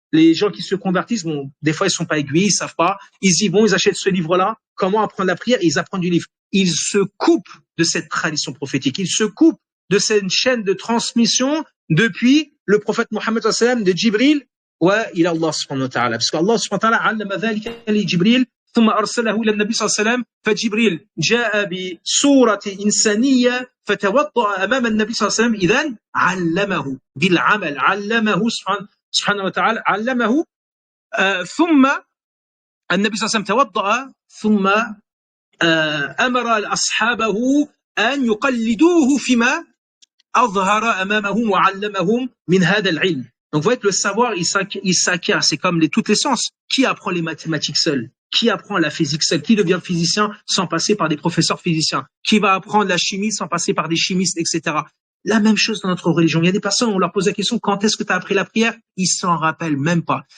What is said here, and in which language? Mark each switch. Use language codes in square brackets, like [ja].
[fr] Les gens qui se convertissent, bon, des fois, ils sont pas aiguillés, ils savent pas. Ils y vont, ils achètent ce livre-là. Comment apprendre la prière? Et ils apprennent du livre. Ils se coupent de cette tradition prophétique. Ils se coupent de cette chaîne de transmission depuis le prophète Mohammed [ar] sallallahu alayhi wa sallam, [fr] de Jibril, [ar] وإلى الله سبحانه وتعالى. [fr] Parce qu'Allah [ar] سبحانه وتعالى علم ذلك لجبريل ثم أرسله إلى النبي صلى الله عليه وسلم فجبريل جاء بصورة إنسانية فتوضأ أمام النبي صلى الله عليه وسلم إذن علمه بالعمل علمه سبحانه وتعالى علمه ثم النبي صلى الله عليه وسلم توضأ ثم أمر أصحابه أن يقلدوه فيما أظهر أمامهم وعلمهم من هذا العلم. [fr] Donc, vous voyez que le savoir, il s'acquiert. C'est comme toutes les sciences. Qui apprend les mathématiques seul? Qui apprend la physique seul? Qui devient physicien sans passer par des professeurs physiciens? Qui va apprendre la chimie sans passer par des chimistes, etc. La même chose dans notre religion. Il y a des personnes, on leur pose la question, quand est-ce que tu as appris la prière? Ils s'en rappellent même pas.